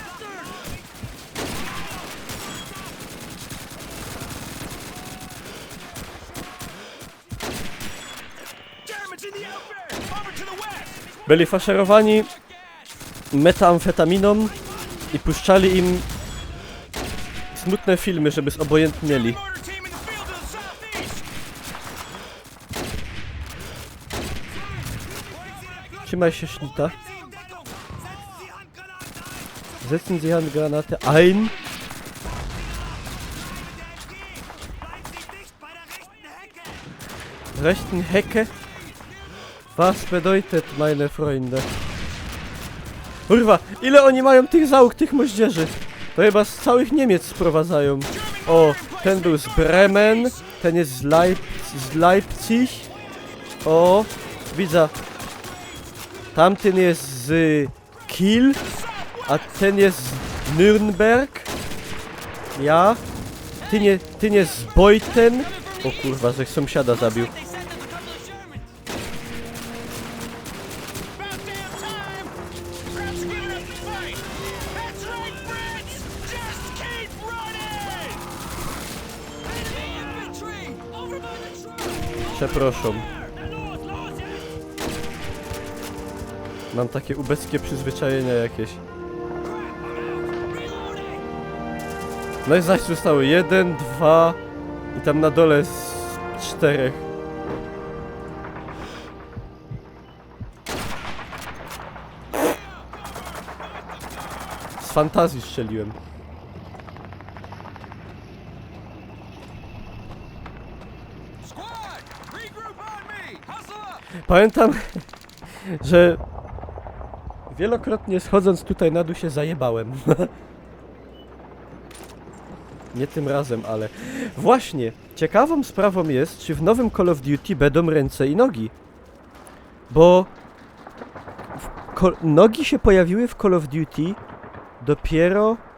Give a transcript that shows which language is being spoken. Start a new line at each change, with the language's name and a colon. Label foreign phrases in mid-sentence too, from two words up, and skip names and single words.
Polish: Byli faszerowani metamfetaminą i puszczali im smutne filmy, żeby zobojętnieli. Trzymaj się, Schnita.
German: Setzen Sie Handgranate ein. Rechten Hecke? Was bedeutet, meine Freunde?
Polish: Kurwa, ile oni mają tych załóg, tych moździerzy? To chyba z całych Niemiec sprowadzają. O, ten był z Bremen, ten jest z Leipzig. O, widzę. Tamten jest z Kiel, a ten jest z Nürnberg. Ja. Ten jest z Beuthen. O kurwa, że sąsiada zabił.
English: They sent us a couple of Germans. About damn time! Fred's giving up the fight! That's right, Fritz! Just keep running! Enemy infantry! Over by the truck!
Polish: Przepraszam.
English: The north,
German: los jetzt!
Polish: Mam takie ubeckie przyzwyczajenia jakieś. No i zaś zostało 1, 2 i tam na dole z 4. Z fantazji strzeliłem.
English: Squad! Regroup on me! Hustle up!
Polish: Pamiętam, że wielokrotnie schodząc tutaj na dół się zajebałem. Nie tym razem, ale... Właśnie, ciekawą sprawą jest, czy w nowym Call of Duty będą ręce i nogi. Bo... nogi się pojawiły w Call of Duty dopiero...